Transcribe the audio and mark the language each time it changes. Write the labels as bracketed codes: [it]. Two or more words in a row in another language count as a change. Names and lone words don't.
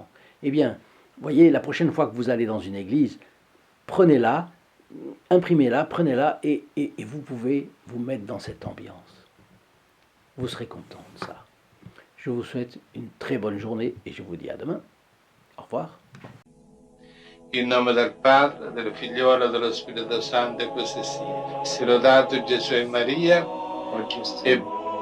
[fr] Eh bien, voyez, la prochaine fois que vous allez dans une église, prenez-la, imprimez-la, prenez-la et vous pouvez vous mettre dans cette ambiance. Vous serez content de ça. Je vous souhaite une très bonne journée et je vous dis à demain. Au revoir. [it] In nome del Padre, del Figliolo e dello Spirito Santo, e così sia. Sia lodato Gesù e Maria, e